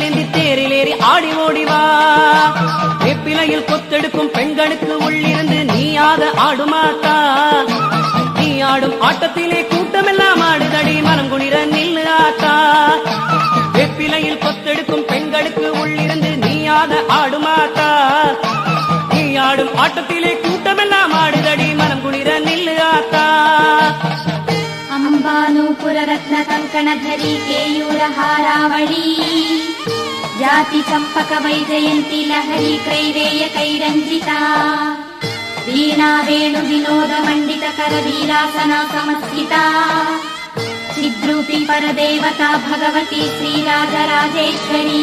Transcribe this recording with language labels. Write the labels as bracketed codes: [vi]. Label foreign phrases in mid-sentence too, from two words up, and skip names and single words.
[ta] இனி தேரிலேறி ஆடி ஓடிவா வேப்பிலையில் கொத்தெடுக்கும் பெண்களுக்கு உள்ளிருந்து நீயாக ஆடுமாத்தா நீ ஆடும் ஆட்டத்திலே கூட்டமெல்லாம் ஆடுதடி மனம் குளிர நில்லு ஆத்தா வெப்பிலையில் கொத்தெடுக்கும் பெண்களுக்கு உள்ளிருந்து நீயாக ஆடுமாத்தா நீ ஆடும் ஆட்டத்திலே கூட்டமெல்லாம் ஆடுதடி மனம் குளிர நில்லு ஆத்தா [sa] अंबानूपुर रत्न कंकण धरी केयूर हारावळी जाति चंपक वैजयंती लहरी क्रैवेय कैरंजिता वीणा वेणु विनोद मंडित कर वीरासना समस्थिता चिद्रूपी परदेवता भगवती श्रीराजराजेश्वरी